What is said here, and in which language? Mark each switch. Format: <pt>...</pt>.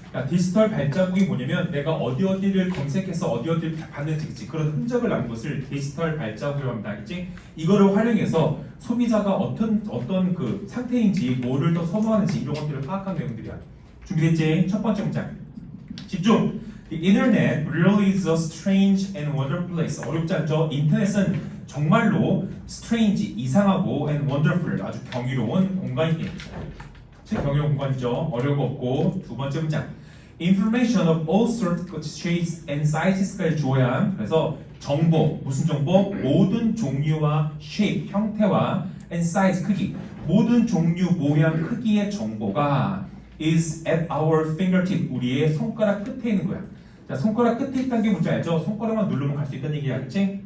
<ko>자, 디지털 발자국이 뭐냐면 내가 어디를 검색해서 어디를 봤는지, 그치? 그런 흔적을 남긴 것을 디지털 발자국이라고 합니다. 알겠지? 이거를 활용해서 소비자가 어떤 그 상태인지, 뭐를 더 선호하는지 이런 것들을 파악한 내용들이야. 준비됐지? 첫 번째 문장. 집중!</ko> <en>The internet really is a strange and wonderful place.</en> <ko>어렵지 않죠? 인터넷은 정말로 strange, 이상하고</ko> <en>and wonderful,</en> <ko>아주 경이로운 공간이에요. 경이로운 공간이죠. 어려운 거 없고. 두 번째 문장.</ko> <en>Information of all sorts, shapes and sizes까지</en> <ko>주어야. 그래서 정보, 무슨 정보? 모든 종류와 shape, 형태와 and size, 크기. 모든 종류, 모양, 크기의 정보가</ko> <en>is at our fingertip,</en> <ko>우리의 손가락 끝에 있는 거야. 자, 손가락 끝에 있다는 게 뭔지 알죠? 손가락만 누르면 갈 수 있다는 얘기야, 그치?</ko>